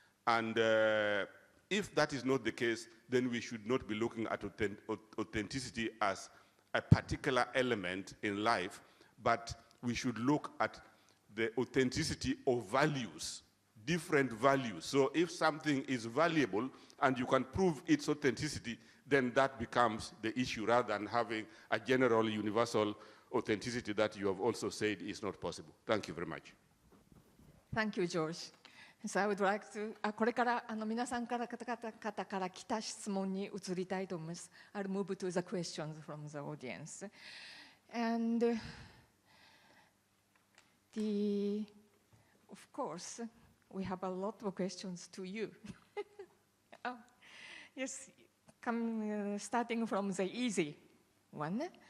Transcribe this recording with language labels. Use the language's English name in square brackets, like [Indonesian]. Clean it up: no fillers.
[English] And if that is not the case, then we should not be looking at authenticity as a particular element in life, but we should look at the authenticity of values, different values. So if something is valuable and you can prove its authenticity, then that becomes the issue rather than having a general universal authenticity that you have also said is not possible. Thank you very much. Thank you, George. So I would like to, [Japanese] これから皆さんから方から来た質問に移りたいと思います。 [English] I'll move to the questions from the audience. And of course, we have a lot of questions to you. Oh, yes, starting from the easy one.